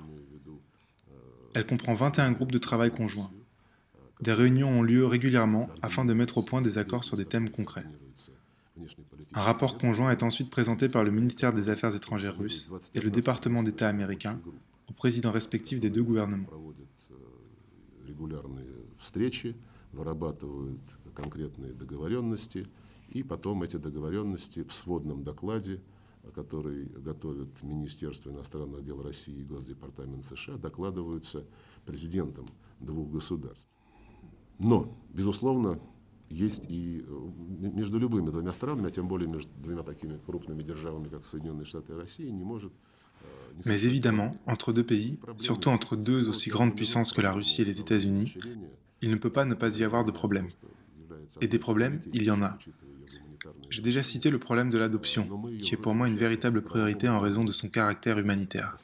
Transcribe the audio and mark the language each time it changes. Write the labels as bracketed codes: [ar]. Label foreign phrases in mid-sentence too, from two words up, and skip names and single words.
[fr] Elle comprend 21 groupes de travail conjoints. Des réunions ont lieu régulièrement afin de mettre au point des accords sur des thèmes concrets. Un rapport conjoint est ensuite présenté par le ministère des Affaires étrangères russe et le département d'État américain aux présidents respectifs des deux gouvernements. [ru] И потом эти договоренности в сводном докладе, который готовит Министерство иностранных дел России и Госдепартамент США, докладываются президентам двух государств. Но, безусловно, есть и между любыми двумя странами, а тем более между двумя такими крупными державами, как Соединенные Штаты и Россия, не может... [fr] Mais évidemment, entre deux pays, surtout entre deux aussi grandes puissances que la Russie et les États-Unis, il ne peut pas ne pas y avoir de problèmes. Et des problèmes, il y en a. J'ai déjà cité le problème de l'adoption, qui est pour moi une véritable priorité en raison de son caractère humanitaire.